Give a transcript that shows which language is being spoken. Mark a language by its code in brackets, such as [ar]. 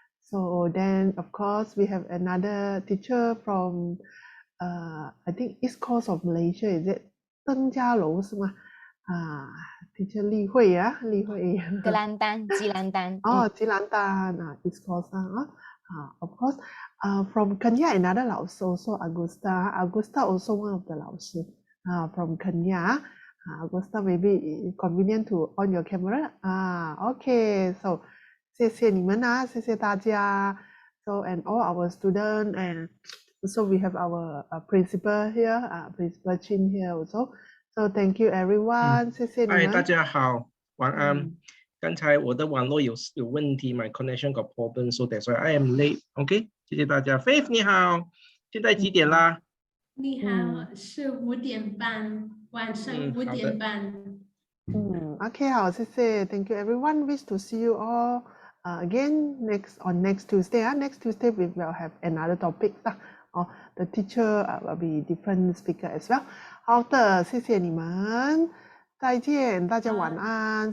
[en] So then, of course, we have another teacher from, I think, East Coast of Malaysia. Is it [zh] 登嘉楼是吗？teacher 例会格兰丹，吉兰丹。 [en] 吉兰丹East Coast of course, from Kenya, another 老师 also Augusta also one of the 老师from Kenya. Augusta, maybe convenient to on your camera. Okay, so [zh] 谢谢你们谢谢大家. [en] So and all our students, and also we have our principal here, Principal Chin here also. So thank you everyone. [zh] 谢谢你们。大家好，晚安。刚才我的网络有问题 [en] ，my connection got problem, so that's why I am late. [zh] OK， 谢谢大家。 Faith 你好，现在几点啦？你好，是5点半，晚上5点半。 [en] OK， [zh] 好，谢谢。 [en] Thank you everyone. Wish to see you all again on next Tuesday. Next Tuesday we will have another topic. The teacher will be different speaker as well. [zh] 好的，谢谢你们，再见，大家晚安。